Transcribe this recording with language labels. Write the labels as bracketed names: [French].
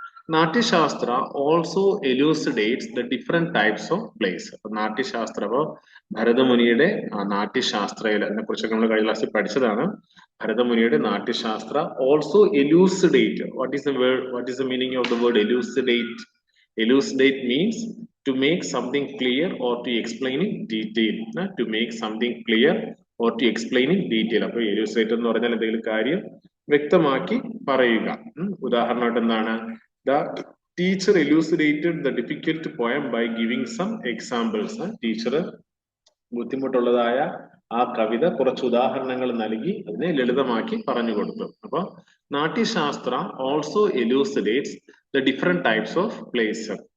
[English] Natyashastra also elucidates the different types of plays. [Malayalam] അപ്പൊ നാട്യശാസ്ത്ര, അപ്പോ ഭരതമുനിയുടെ നാട്യശാസ്ത്രയിലെ കുറിച്ചൊക്കെ നമ്മൾ കഴിഞ്ഞ ക്ലാസ്സിൽ പഠിച്ചതാണ്. [English] ഭരതമുനിയുടെ Natyashastra also elucidate. What is the meaning of the word elucidate? Elucidate means to make something clear or to explain in detail. To make something clear or to explain in detail. [Malayalam] അപ്പൊ elucidate എന്ന് പറഞ്ഞാൽ എന്തെങ്കിലും കാര്യം വ്യക്തമാക്കി പറയുക. ഉദാഹരണമായിട്ട് എന്താണ്? [English] The teacher elucidated the difficult poem by giving some examples. [Malayalam] Teacher ബുദ്ധിമുട്ടുള്ളതായ ആ കവിത കുറച്ച് ഉദാഹരണങ്ങൾ നൽകി അതിനെ ലളിതമാക്കി പറഞ്ഞു കൊടുത്തു. [English] അപ്പൊ Natyashastra also elucidates the different types of plays.